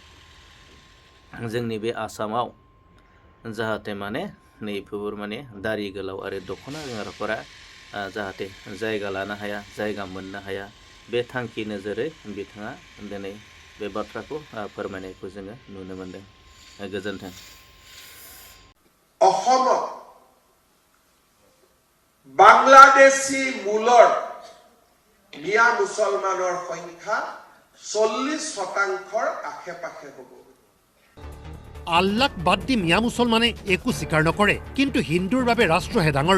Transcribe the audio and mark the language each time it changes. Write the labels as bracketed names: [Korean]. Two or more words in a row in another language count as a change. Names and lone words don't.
[Bodo] जोंनि बे आसामाव जाहाथे माने नैफोर माने दारि गोलाव आरो दख'ना गानग्राफोरा जाहाथे जायगा लानो हाया जायगा मोननो हाया बे थांखि नोजोरै बिथाङा दिनै बे बाथ्राखौ फोरमायनायखौ जोङो नुनो मोनदों। गोजोन्थों। [Assamese] অসমত বাংলাদেশী মূলৰ মিয়া মুছলমানৰ সংখ্যা 40% আশে-পাশে হ'ব। আল্লাক বাদ দি মিয়া মুছলমানে একো স্বীকাৰ নকৰে, কিন্তু হিন্দুৰ বাবে ৰাষ্ট্ৰহে ডাঙৰ।